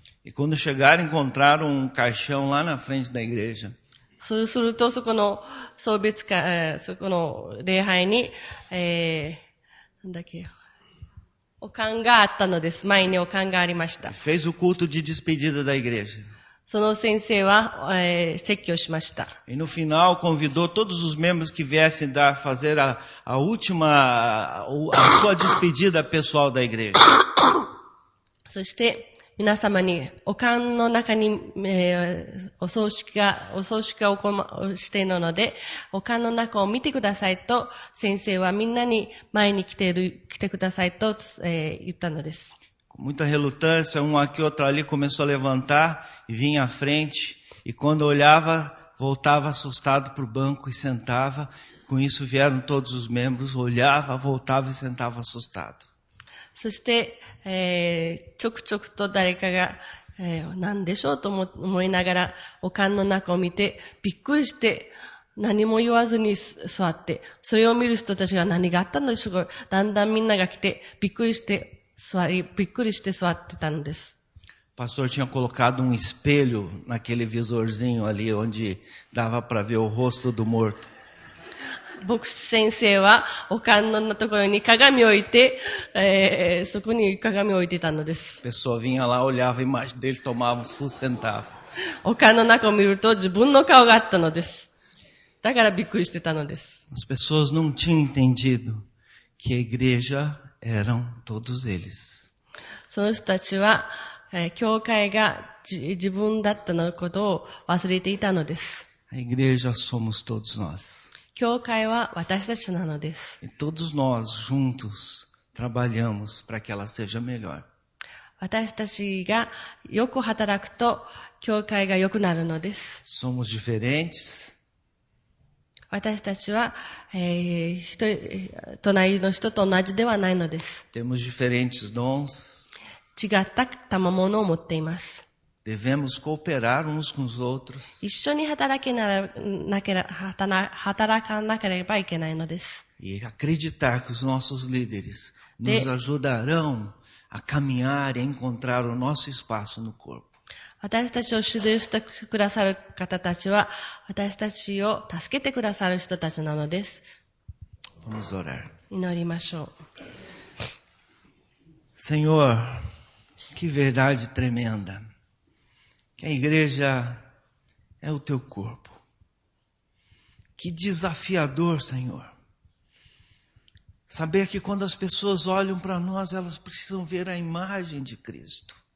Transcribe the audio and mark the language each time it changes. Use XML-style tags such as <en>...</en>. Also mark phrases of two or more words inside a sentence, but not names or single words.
<pt>E quando chegaram, encontraram um caixão lá na frente da igreja.</pt> <ja>そうすると、そこの送別会、そこの礼拝に、お棺があったのです。前にお棺がありました。</ja> <pt>Fez o culto de despedida da igreja.</pt> <ja>その先生は、説教しました。</ja> <pt>E no final convidou todos os membros que viessem fazer a sua despedida pessoal da igreja.</pt> <ja>そして、皆様に、お棺の中に、お葬式がしているので、お棺の中を見てくださいと、先生はみんなに前に来てくださいと、言ったのです。</ja> <pt>Com muita relutância, um aqui, outro ali começou a levantar e vinha à frente. E quando olhava, voltava assustado para o banco e sentava. Com isso vieram todos os membros, olhava, voltava e sentava assustado.</pt> <ja>そして、ちょくちょくと誰かが、何でしょうと思いながら、お棺の中を見て、びっくりして、何も言わずに座って、それを見る人たちが何があったのでしょうか。だんだんみんなが来て、びっくりして座ってたんです。</ja> <pt>O pastor tinha colocado um espelho naquele visorzinho ali, onde dava para ver o rosto do morto.</pt> <ja>牧師先生はお棺のところに鏡を置いて、そこに鏡を置いてたのです。</ja> <pt>A pessoa vinha lá, olhava a imagem dele, tomava um susto, sentava.</pt> <ja>お棺の中を見ると自分の顔があったのです。だからびっくりしてたのです。</ja> <pt>As pessoas não tinham entendido que a igreja eram todos eles.</pt> <ja>その人たちは、教会が自分だったのことを忘れていたのです。</ja> <pt>A igreja somos todos nós.</pt> <ja>教会は私たちなのです。</ja> <pt>E todos nós juntos trabalhamos para que ela seja melhor.</pt> <ja>私たちがよく働くと、教会が良くなるのです。</ja> <pt>Somos diferentes.</pt> <ja>私たちは、隣の人と同じではないのです。</ja> <pt>Temos diferentes dons.</pt> <ja>違った賜物を持っています。</ja> <pt>Devemos cooperar uns com os outros.</pt> <ja>一緒に働かなければいけないのです。</ja> <pt>E acreditar que os nossos líderes nos ajudarão a caminhar e a encontrar o nosso espaço no corpo.</pt> <ja>私たちを指導してくださる方たちは、私たちを助けてくださる人たちなのです。</ja> <pt>Vamos orar.</pt> <ja>祈りましょう。</ja> <pt>Senhor, que verdade tremenda. Que a igreja é o teu corpo. Que desafiador, Senhor. Saber que quando as pessoas olham para nós, elas precisam ver a imagem de Cristo.</pt>